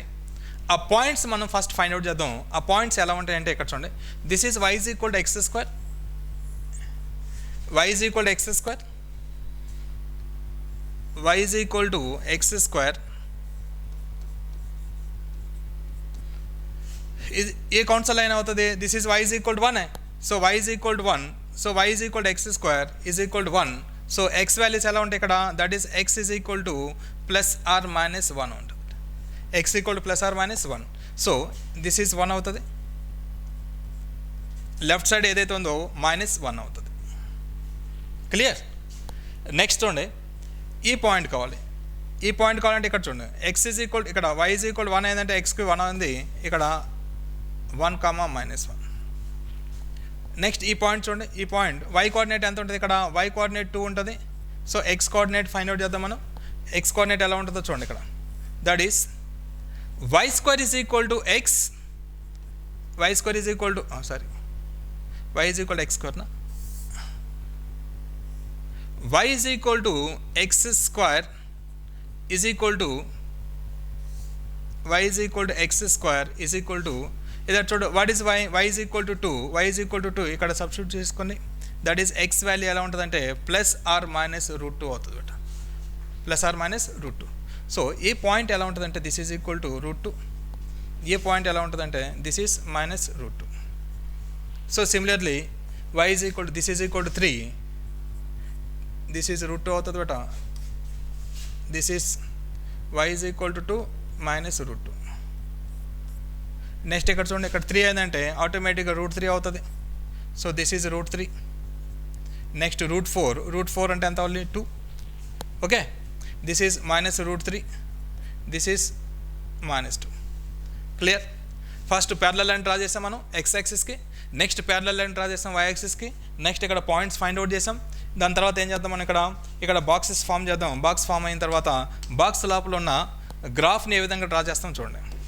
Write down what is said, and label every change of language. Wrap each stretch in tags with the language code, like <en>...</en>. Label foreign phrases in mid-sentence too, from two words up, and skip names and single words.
<te>ఆ పాయింట్స్ మనం ఫస్ట్</te> <en>find out</en> <te>చేద్దాం. ఆ పాయింట్స్ ఎలా ఉంటాయంటే ఇక్కడ చూడండి,</te> <en>this is y = x², y = x², y = x².</en> <te>ఏ</te> <hi>कौन सा</hi> <te>లైన్ అవుతుంది?</te> <en>this is y = 1, so y = 1, so y = x² = 1.</en> <te>సో x వాల్యూస్ ఎలా ఉంటాయి ఇక్కడ?</te> <en>that is x = +or-1</en> <te>ఉంటుంది. x = +or-1.</te> <en>so this is 1</en> <te>అవుతుంది. లెఫ్ట్ సైడ్ ఏదైతే ఉందో -1 అవుతుంది. క్లియర్? నెక్స్ట్ చూడండి, ఈ పాయింట్ కావాలి. ఈ పాయింట్ కావాలంటే ఇక్కడ చూడండి, ఇక్కడ y = 1 అయిందంటే xకి 1 ఉంది, ఇక్కడ 1, -1. నెక్స్ట్ ఈ పాయింట్ చూడండి, ఈ పాయింట్ y కోఆర్డినేట్ ఎంత ఉంటుంది? ఇక్కడ y కోఆర్డినేట్ 2 ఉంటుంది. సో x కోఆర్డినేట్</te> <en>find out</en> <te>చేద్దాం మనం. x కోఆర్డినేట్ ఎలా ఉంటుందో చూడండి ఇక్కడ,</te> <en>that is y² = x, y² sorry y = x² y x²</en> <te>ఇదే చూడు,</te> <en>what is y?</en> <te>y = 2, y = 2 ఇక్కడ సబ్స్టిట్యూట్ చేసుకొని,</te> <en>that is x value</en> <te>ఎలా ఉంటుందంటే +or-√2 అవుతుంది బట్, +or-√2. సో ఈ పాయింట్ ఎలా ఉంటుందంటే</te> <en>this is equal to √2,</en> <te>ఈ పాయింట్ ఎలా ఉంటుందంటే</te> <en>this is -√2. so similarly this is equal to 3, this is √2 అవుతుంది but, this is y = 2 -√2.</en> <te>నెక్స్ట్ ఇక్కడ చూడండి, ఇక్కడ 3 అయిందంటే ఆటోమేటిక్గా √3 అవుతుంది.</te> <en>so this is √3.</en> <te>నెక్స్ట్ √4 అంటే ఎంత అవ్వాలి? 2. ఓకే,</te> <en>this is -√3, this is -2.</en> <te>క్లియర్?</te> <en>first parallel line draw</en> <te>చేసాం మనం x యాక్సిస్కి,</te> <en>next parallel line draw</en> <te>చేసాం y యాక్సిస్కి, నెక్స్ట్ ఇక్కడ</te> <en>points find out</en> <te>చేసాం. దాని తర్వాత ఏం చేద్దాం మనం, ఇక్కడ</te> <en>boxes form</en> <te>చేద్దాం.</te> <en>box form</en> <te>అయిన తర్వాత బాక్స్ లోపల ఉన్న గ్రాఫ్ని ఏ విధంగా డ్రా చేస్తాం చూడండి.</te>